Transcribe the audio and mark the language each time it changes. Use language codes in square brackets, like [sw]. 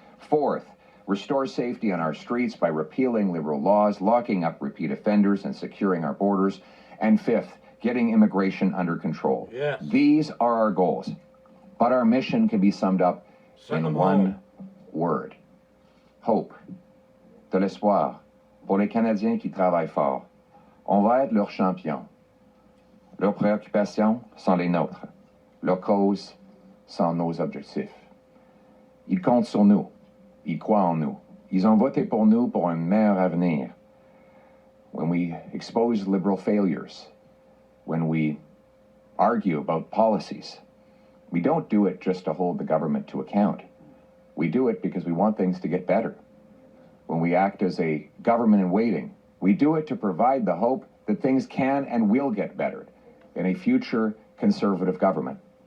[en] Fourth, restore safety on our streets by repealing liberal laws, locking up repeat offenders, and securing our borders; and fifth, getting immigration under control. Yes. These are our goals, but our mission can be summed up in one word: hope. [fr] De l'espoir pour les Canadiens qui travaillent fort. On va être leurs champions. Leurs préoccupations sont les nôtres. Leurs causes sont nos objectifs. Ils comptent sur nous. Ils croient en nous. Ils ont voté pour nous pour un meilleur avenir. [en] When we expose liberal failures, when we argue about policies, we don't do it just to hold the government to account. We do it because we want things to get better. When we act as a government in waiting, we do it to provide the hope that things can and will get better in a future conservative government.